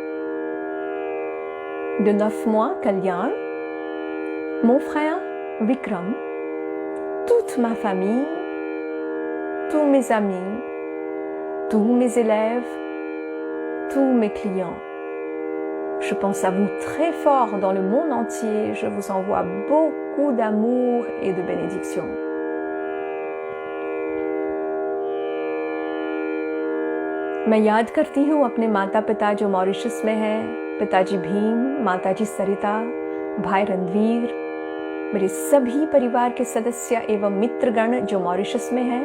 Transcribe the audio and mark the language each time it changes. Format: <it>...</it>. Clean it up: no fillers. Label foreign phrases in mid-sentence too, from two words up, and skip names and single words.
<fr>de 9 mois, Kalyan, mon frère Vikram, toute ma famille, tous mes amis, tous mes élèves, tous mes clients. Je pense à vous très fort dans le monde entier. Je vous envoie beaucoup d'amour et de bénédictions.</fr> <hi>मैं याद करती हूँ अपने माता पिता जो मॉरिशस में हैं, पिताजी भीम, माताजी सरिता, भाई रणवीर, मेरे सभी परिवार के सदस्य एवं मित्रगण जो मॉरिशस में हैं।</hi>